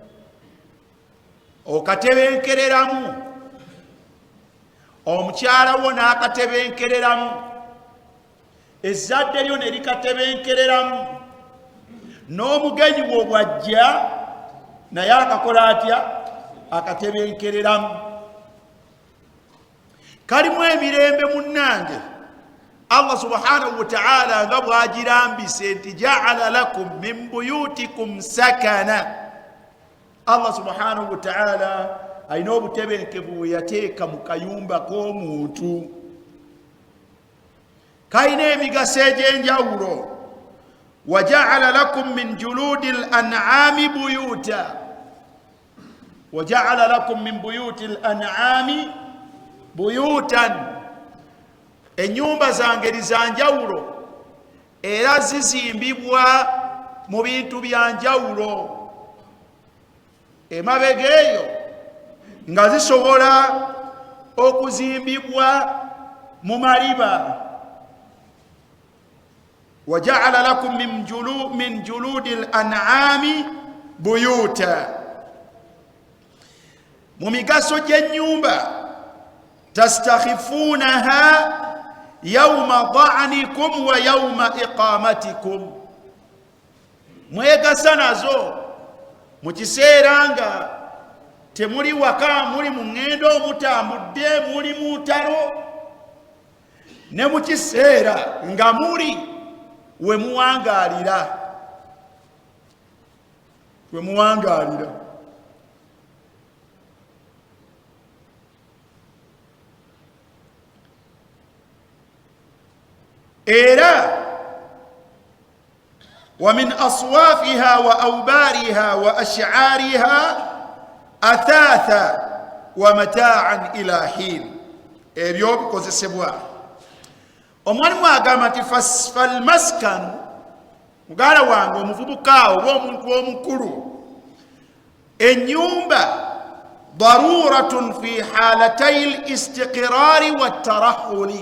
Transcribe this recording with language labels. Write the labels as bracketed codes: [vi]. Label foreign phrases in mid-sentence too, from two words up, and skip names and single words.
[lg] Okatebenkereramu, omukyala wo n'akatebenkereramu, ezzadde lyo ne likatebenkereramu, n'omugenyi wo bw'ajja naye akakola atya? Akatebenkereramu. Kalimu emirembe munnange Allah [ar] سبحانه وتعالى [lg] nga bw'agirambise nti [ar] جعل لكم من بيوتكم سكنا. [lg] Allah [ar] سبحانه وتعالى [lg] alina obutebenkevu bwe yateeka mu kayumba k'omuntu. Kalina emigaso egy'enjawulo. [ar] وجعل لكم من جلود الأنعام بيوتا وجعل لكم من بيوت الأنعام بيوتا. [lg] Ennyumba zange za njawulo era zizimbibwa mu bintu bya njawulo. Emabega eyo nga zisobola okuzimbibwa mu maliba. [ar] وجعل لكم من جلود الأنعام بيوتا. [lg] Mu migaso gy'ennyumba, [ar] تستخفونها يوم ظعنكم ويوم إقامتكم. [lg] Mwegasa nazo mu kiseera nga temuli waka, muli mu ŋŋendo, mutambudde, muli mu ntalo, ne mu kiseera nga muli we muwangaalira. We muwangaalira. [ar] Era ومن أصوافها وأوبارها وأشعارها أثاثا ومتاعا إلى حين. [lg] ebyo bikozesebwa. Omwalimu agamba nti falmaskanu, mugala wange omuvubuka oba omuntu omukulu, ennyumba [ar] ضرورة في حالتي الاستقرار والترحل.